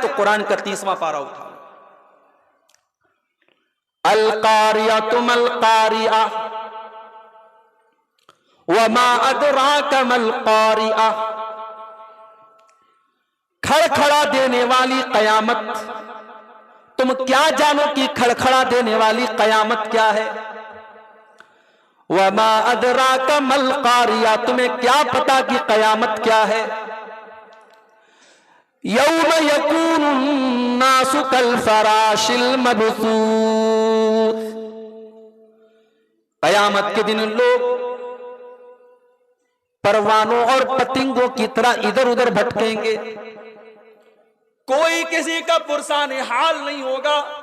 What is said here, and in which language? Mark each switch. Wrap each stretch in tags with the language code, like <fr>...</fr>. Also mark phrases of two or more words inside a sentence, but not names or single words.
<hi>कुरान का 30वां पारा उठा।</hi> <ar>القارعة ما القارعة وما أدراك ما القارعة.</ar> <hi>खड़खड़ा देने वाली कयामत, तुम क्या जानो कि खड़खड़ा देने वाली कयामत क्या है।</hi> <ar>وما أدراك ما القارعة,</ar> <hi>तुम्हें क्या पता कि कयामत क्या है।</hi> <ar>يوم يكون الناس كالفراش المبثوث,</ar> <hi>कयामत के दिन लोग परवानों और पतंगों की तरह इधर उधर भटकेंगे, कोई किसी का पुरसान हाल नहीं होगा।</hi>